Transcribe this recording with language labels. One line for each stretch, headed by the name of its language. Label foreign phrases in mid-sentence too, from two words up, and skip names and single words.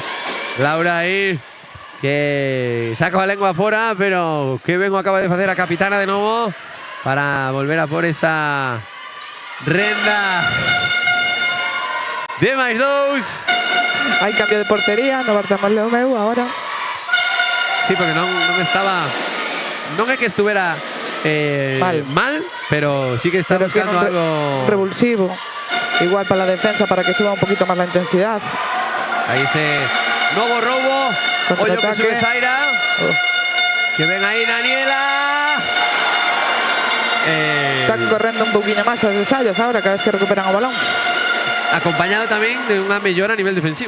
Galician: Laura aí, que saca a lengua fora, pero que ben o acaba de facer a capitana de novo para volver a por esa renda de máis 2. Hai cambio de portería no Bartamos Leomeu agora. Sí, porque non estaba, non é que estuvera mal, pero sí que está buscando algo revulsivo.
Spanish: Igual para la defensa, para que suba un poquito más la intensidad.
Galician: Aí ese novo roubo. Ollo que sube Zaira. Que ven aí Daniela. Están correndo un poquinho máis as Sallas ahora, cada vez que recuperan o balón. Acompañado tamén de unha mellora a nivel defensivo.